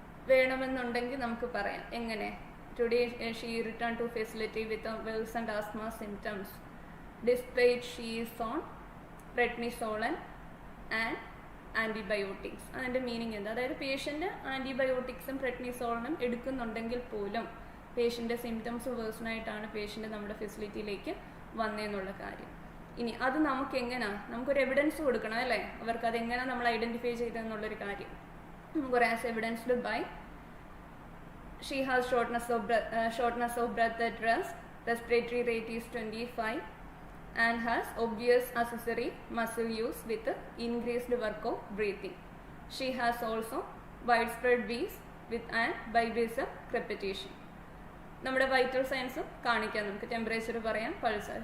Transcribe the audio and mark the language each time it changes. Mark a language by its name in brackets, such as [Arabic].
[Malayalam] വേണമെന്നുണ്ടെങ്കിൽ നമുക്ക് പറയാം എങ്ങനെ? [English] Today she return to facility with worsened asthma symptoms despite she is on prednisolone and antibiotics. [Malayalam] അതിൻ്റെ മീനിങ് എന്താ? അതായത് പേഷ്യൻ്റ് ആൻറ്റിബയോട്ടിക്സും പ്രെഡ്നിസോളനും എടുക്കുന്നുണ്ടെങ്കിൽ പോലും പേഷ്യൻ്റെ സിംറ്റംസ് വേഴ്സണായിട്ടാണ് പേഷ്യൻ്റ് നമ്മുടെ ഫെസിലിറ്റിയിലേക്ക് വന്നതെന്നുള്ള കാര്യം. ഇനി അത് നമുക്ക് എങ്ങനെയാണ്? നമുക്കൊരു എവിഡൻസ് കൊടുക്കണം അല്ലേ, അവർക്ക് അതെങ്ങനെയാണ് നമ്മൾ ഐഡൻറ്റിഫൈ ചെയ്തതെന്നുള്ളൊരു കാര്യം. [English] നമുക്കൊരു as evidenced by she has shortness of breath at rest, respiratory rate is 25 and has obvious accessory muscle use with increased work of breathing. She has also widespread wheeze with an bibracal crepitation. [Malayalam] നമ്മുടെ vital science കാണിക്കാം നമുക്ക്. Temperature പറയാം, pulse.